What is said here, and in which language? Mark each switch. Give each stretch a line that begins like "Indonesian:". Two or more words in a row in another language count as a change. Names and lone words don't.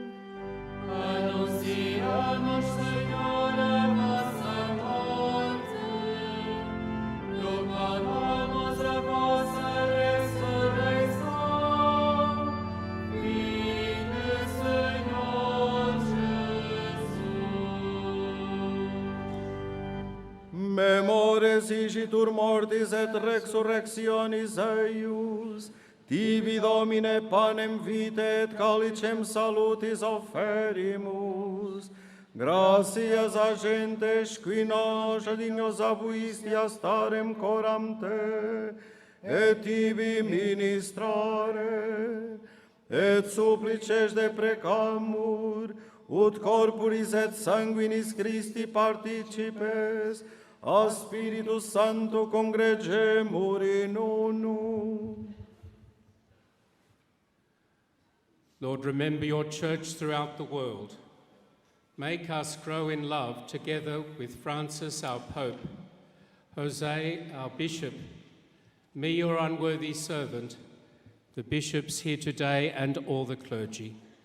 Portuguese: Anunciamos, Senhor, a vossa morte, proclamamos a vossa ressurreição. Vinde, Senhor Jesus.
Latin: Memores igitur mortis et resurrectionis eius, tibi Domine panem vitae et calicem salutis offerimus, gratias agentes qui nos dignos abuisti a starem coram te, et tibi ministrare, et supplices deprecamur, ut corporis et sanguinis Christi participes, a Spiritus Sancto congregemur in unum.
English: Lord, remember your church throughout the world. Make us grow in love together with Francis, our Pope, Jose, our Bishop, me, your unworthy servant, the bishops here today, and all the clergy.